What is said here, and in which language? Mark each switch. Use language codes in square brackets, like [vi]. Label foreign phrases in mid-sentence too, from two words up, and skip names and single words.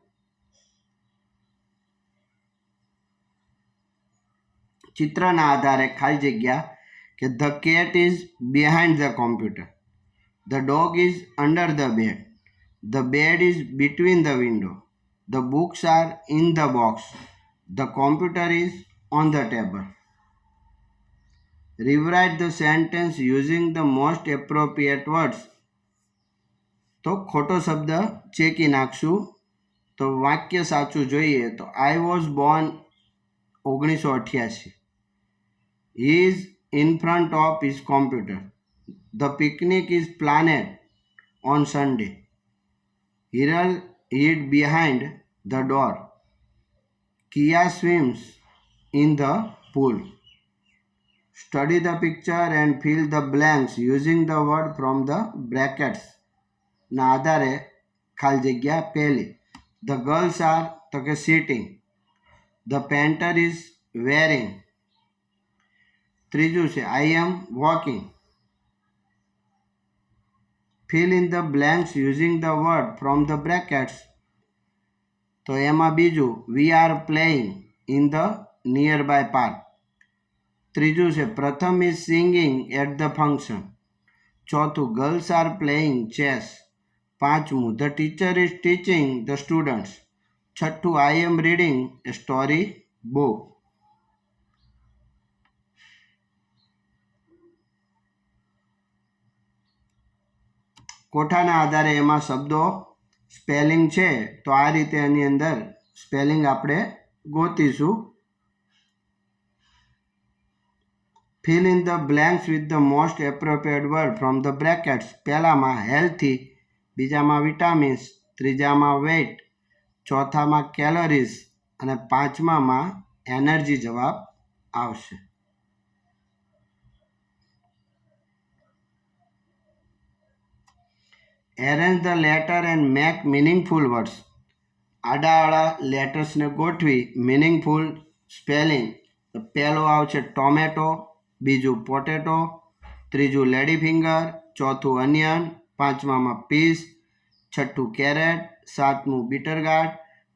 [gu] ચિત્રના આધારે ખાલી જગ્યા કે [en] The cat is behind the computer, the dog is under the bed, the bed is between the window, the books are in the box, the computer is on the table. Rewrite the sentence using the most appropriate words. [gu] તો ખોટો શબ્દ ચેકી નાખશું. તો વાક્ય સાચું જોઈએ તો [en] I was born [gu] 1988. [en] He is in front of his computer. The picnic is planned on Sunday. Hiral hid behind the door. Kia swims in the pool. Study the picture and fill the blanks using the word from the brackets. [gu] ના આધારે ખાલી જગ્યા પહેલી. [en] The girls are [gu] તો કે [en] sitting. The painter is wearing. [gu] ત્રીજું છે [en] I am walking. Fill in the blanks using the word from the brackets. [gu] તો એમાં બીજું [en] we are playing in the nearby park. [gu] ત્રીજું છે [en] પ્રથમ is singing at the function. ચોથું girls are playing chess. પાંચમું the teacher is teaching the students. છઠ્ઠું I am reading a story book. [gu] કોઠાના આધારે એમાં શબ્દો સ્પેલિંગ છે તો આ રીતે એની અંદર સ્પેલિંગ આપણે ગોતીશું. [en] Fill in the blanks with the most appropriate word from the brackets. [gu] પહેલામાં healthy, બીજામાં vitamins, ત્રીજામાં weight, ચોથામાં calories અને પાંચમામાં energy જવાબ આવશે. [en] Arrange the letter and make meaningful words. [gu] આડાવાળા લેટર્સને ગોઠવી [en] meaningful spelling. [gu] તો પહેલો આવશે ટોમેટો, બીજું પોટેટો, ત્રીજું [en] lady finger, [gu] ચોથું અનિયન, પાંચમામાં પીસ, છઠ્ઠું કેરેટ, સાતમું [en] bitter gourd,